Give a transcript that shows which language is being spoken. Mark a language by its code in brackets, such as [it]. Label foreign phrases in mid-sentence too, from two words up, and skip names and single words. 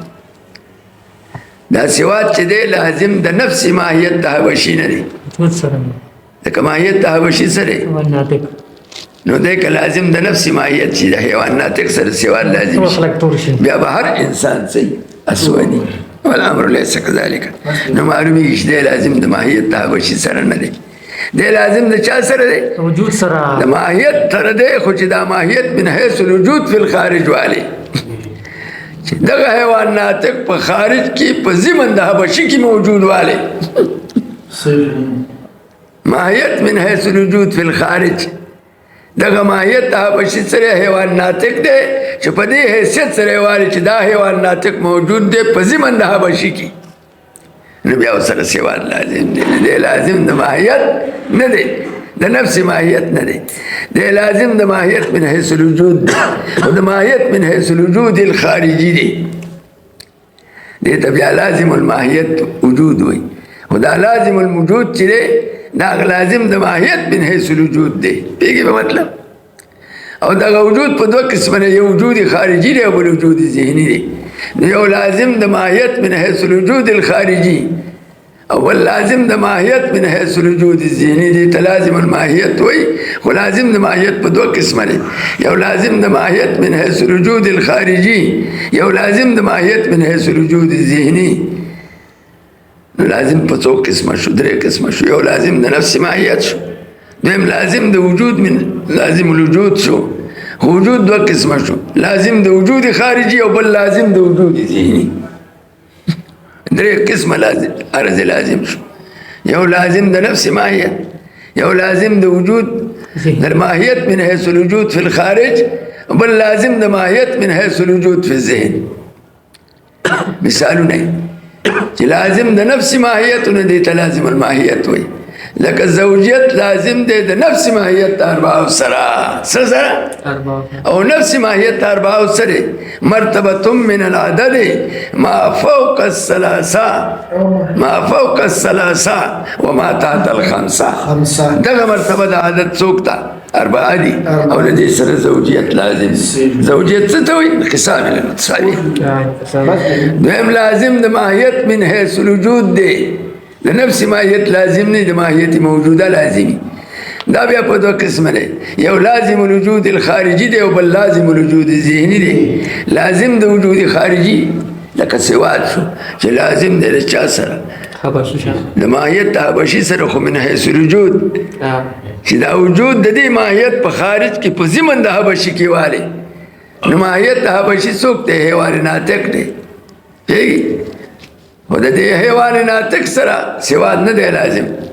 [ps] دا سواد چې دی لازم د نفس ماهیت د حبشي نه دی، ځکه ماهیت د حبشي سره نو دی که لازم د نفس ماهیت چې د حیوان ناطق سره سواد لازم شي بیا به هر انسان صحیح اسودی [ar] والامر لیس کذالک. [ps] نو معلومیږي چې دی لازم د ماهیت د حبشي سره نه دی، دی لازم د چا سره دی وجود سره د ماهیت سره دی. خو چې دا ماهیت [ar] من حیث الوجود فی الخارج [ps] والی چې دغه حیوان ناطق په خارج کې په ضمن د حبشي کې موجود والی ماهیت [ar] من حیث الوجود فی الخارج. [ps] دغه ماهیت د حبشي سره حیوان ناطق دی چې په دې حیثیت سره والی چې دا حیوان ناطق موجود دی په ضمن د حبشي کې. نو بیا سره سواد لازم دی، دی لازم د ماهیت نه دی د نفس ماهیت نه دی، دی لازم د ماهیت [ar] من حیث الوجود [ps] دی او د ماهیت [ar] من حیث الوجود الخارجي [ps] دی. دی ته بیا [ar] لازم الماهیت [ps] وجود وي. خو دا [ar] لازم الوجود [ps] چې دی دا لازم د ماهیت [ar] من حیث الوجود [ps] دی. پیږي په مطلب. او دغه وجود په دوه قسمه دی، یو وجود خارجي دی او بل وجود ذهني دی. یو لازم د ماهیت [ar] من حیث الوجود الخارجي [ps] او بل لازم د ماهیت [ar] من حیث الوجود الذهني [ps] دی. ته [ar] لازم الماهیت [ps] وایي، خو لازم د ماهیت په دوه قسمه دی، یو لازم د ماهیت [ar] من حیث الوجود الخارجي، [ps] یو لازم د ماهیت [ar] من حیث الوجود الذهني. [ps] نو لازم په څو قسمه شو، درې قسمه شو. یو لازم د نفس ماهیت شو، دویم لازم د وجود من [ar] لازم الوجود [ps] شو. وجود دوه قسمه شو، لازم د وجود خارجي او بل لازم د وجود ذهني. درې قسمه لازم عرض لازم شو. یو لازم د نفس ماهیت، یو لازم د وجود د ماهیت [ar] من حیث الوجود فی الخارج، [ps] بل لازم د ماهیت [ar] من حیث الوجود فی الذهن. [ps] مثالونه چې لازم د نفس ماهیت نه دی ته [ar] لازم الماهیت [ps] وایي. لکه زوجیت لازم دی د نفس ماهیت د اربعو سره سره او نفس ماهیت د اربعو سره [ar] مرتبه من العدد ما فوق الثلاثه وما تحت الخمسه. [ps] دغه مرتبه د عدد څوک ده اربعه دي او له دې سره زوجیت لازم زوجیت څه ته وایي [ar] انقسام المتصابه [ps] دویم لازم د ماهیت [ar] من حیث الوجود [ps] دی د نفس ماهیت لازم نه د ماهیت موجوده لازمي دا بیا په دوه قسمه دی یو [ar] لازم الوجود الخارجي [ps] دی او بل [ar] لازم الوجود الذهني [ps] دی لازم د وجود خارجي لکه سواد شو چې لازم دی د چا سره د ماهیت د حبشي سره خو [ar] من حیث الوجود [ps] چې دا وجود د دې ماهیت په خارج کې په ضمن د حبشي کې والی نو ماهیت د حبشي څوک دی حیوان ناطق دی او د دې حیوان ناطق سره سواد نه دی لازم